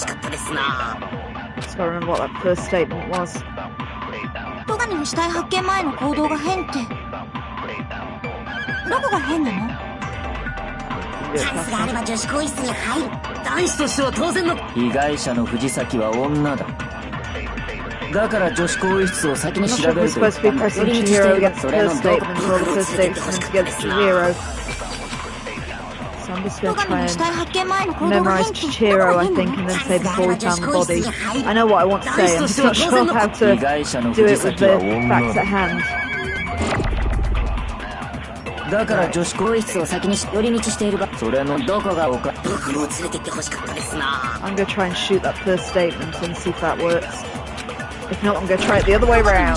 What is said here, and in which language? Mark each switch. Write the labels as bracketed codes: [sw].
[en] Just gotta remember what that first statement was. [ja] 戸上の死体発見前の行動が変って。どこが変なの？チャンスがあれば女子更衣室に入る。男子としては当然の。被害者の藤崎は女だ。だから女子更衣室を先に調べると言ったんだ。それの [en] So I'm just going to try and memorize Chihiro, I think, and then say before we found the body. I know what I want to say, I'm just not sure how to do it with the facts at hand. [ja] だから女子更衣室を先に寄り道しているが、それのどこがおか。僕も連れてってほしかったですな。 [en] I'm going to try and shoot that first statement and see if that works. If not, I'm going to try it the other way around.